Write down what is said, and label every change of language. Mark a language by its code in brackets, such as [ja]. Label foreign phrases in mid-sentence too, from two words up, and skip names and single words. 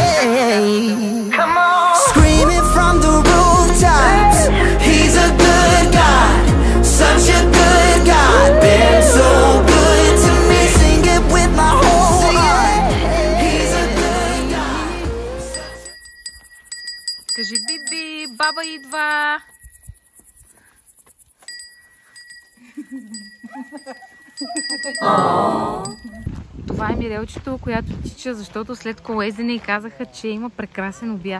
[en] Come on, screaming from the rooftops, he's a good God, such a good God, been so good to me. Sing it with my whole heart. He's a good God. [bg] Кажи биби, баба идва. Това е Мирелчето, която тича, защото след колезене и казаха, че има прекрасен обяд.